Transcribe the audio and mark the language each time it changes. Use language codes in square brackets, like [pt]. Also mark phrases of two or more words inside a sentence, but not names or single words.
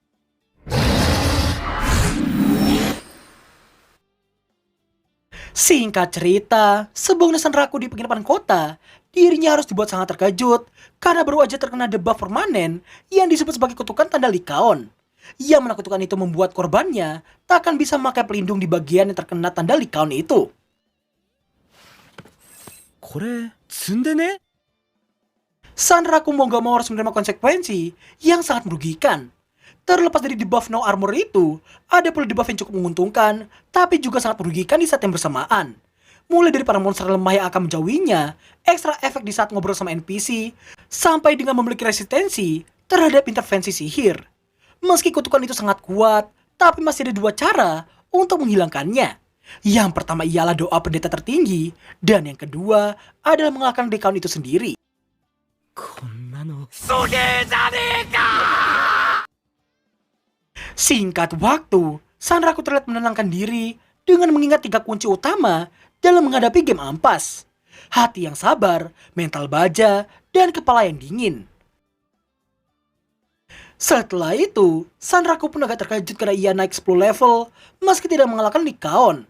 [id] Singkat cerita, sebelum Senraku di penginapan kota, dirinya harus dibuat sangat terkejut karena baru aja terkena debuff permanen yang disebut sebagai kutukan tanda Lee Kaon. Yang mana kutukan itu membuat korbannya tak akan bisa memakai pelindung di bagian yang terkena tanda Lee Kaon itu. [ja] これ積んでね [id] Senraku mau gak mau harus menerima konsekuensi yang sangat merugikan. Terlepas dari debuff [en] no armor [id] itu, ada pula debuff yang cukup menguntungkan, tapi juga sangat merugikan di saat yang bersamaan. Mulai dari para monster lemah yang akan menjauhinya, ekstra efek di saat ngobrol sama NPC, sampai dengan memiliki resistensi terhadap intervensi sihir. Meski kutukan itu sangat kuat, tapi masih ada dua cara untuk menghilangkannya. Yang pertama ialah doa pendeta tertinggi, dan yang kedua adalah mengalahkan Lee Kaon itu sendiri. [ja] こんなの [id] Singkat waktu, Senraku terlihat menenangkan diri dengan mengingat 3 kunci utama dalam menghadapi game ampas. Hati yang sabar, mental baja, dan kepala yang dingin. Setelah itu, Senraku pun agak terkejut karena ia naik 10 level meski tidak mengalahkan Lee Kaon.